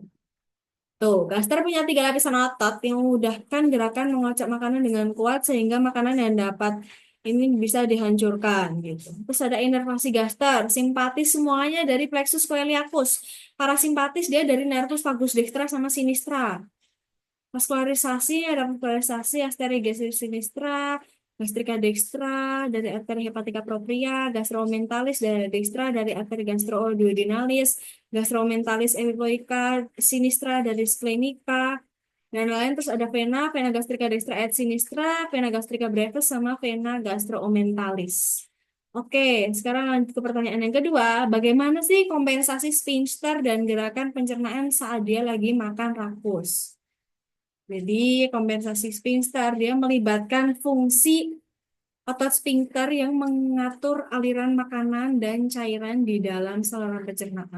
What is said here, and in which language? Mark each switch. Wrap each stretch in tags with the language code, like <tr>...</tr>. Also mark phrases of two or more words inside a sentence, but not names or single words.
<id>Tuh, gaster punya 3 lapisan otot yang memudahkan gerakan mengocok makanan dengan kuat sehingga makanan yang dapat ini bisa dihancurkan gitu. Terus ada inervasi gaster, simpatis semuanya dari</id> <la>plexus coeliacus.</la> <id>Parasimpatis dia dari</id> <la>nervus vagus dextra</la> <id>sama sinistra. Vaskularisasi ada vaskularisasi</id> <la>arteria sinistra, gastrika dextra</la> <id>dari</id> <la>arteria hepatica propria,</la> <id>gastromentalis dari dextra dari</id> <la>arteria gastroduodenalis, gastromentalis epiloica sinistra</la> <id>dari splenic,a dan lain. Terus ada vena,</id> <la>vena gastrika dextra et sinistra, vena gastrika brevis</la> <id>sama</id> <la>vena gastromentalis.</la> <id>Oke, sekarang lanjut ke pertanyaan yang kedua. Bagaimana sih kompensasi sphincter dan gerakan pencernaan saat dia lagi makan rakus? Jadi kompensasi sphincter dia melibatkan fungsi otot sphincter yang mengatur aliran makanan dan cairan di dalam saluran pencernaan.</id>